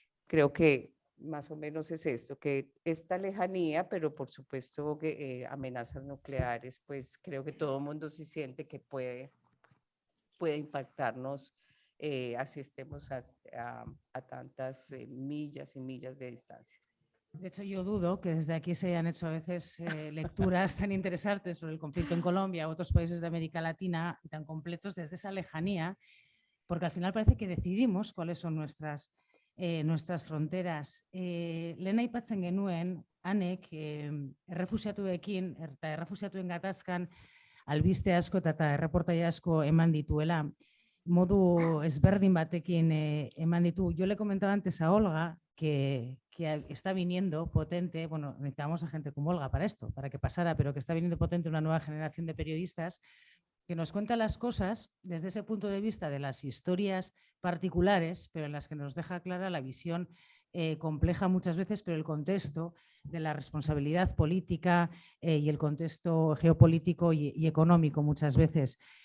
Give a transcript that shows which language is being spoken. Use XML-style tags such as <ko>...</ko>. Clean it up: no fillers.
<es>Creo que más o menos es esto, que esta lejanía, pero por supuesto que amenazas nucleares, pues creo que todo el mundo se siente que puede impactarnos así estemos a tantas millas y millas de distancia. De hecho, yo dudo que desde aquí se hayan hecho a veces lecturas tan interesantes sobre el conflicto en Colombia u otros países de América Latina y tan completos desde esa lejanía, porque al final parece que decidimos cuáles son nuestras fronteras.</es> <eu>Lehen aipatzen genuen, Anek, errefusiatuekin eta errefusiatuen gatazkan albiste asko eta erreportaia asko eman dituela, modu ezberdin batekin eman ditu.</eu> <es>Yo le comentaba antes a Olga que está viniendo potente, bueno, necesitamos a gente como Olga para esto, para que pasara, pero que está viniendo potente una nueva generación de periodistas que nos cuenta las cosas desde ese punto de vista de las historias particulares, pero en las que nos deja clara la visión compleja muchas veces, pero el contexto de la responsabilidad política y el contexto geopolítico y económico muchas veces.</es>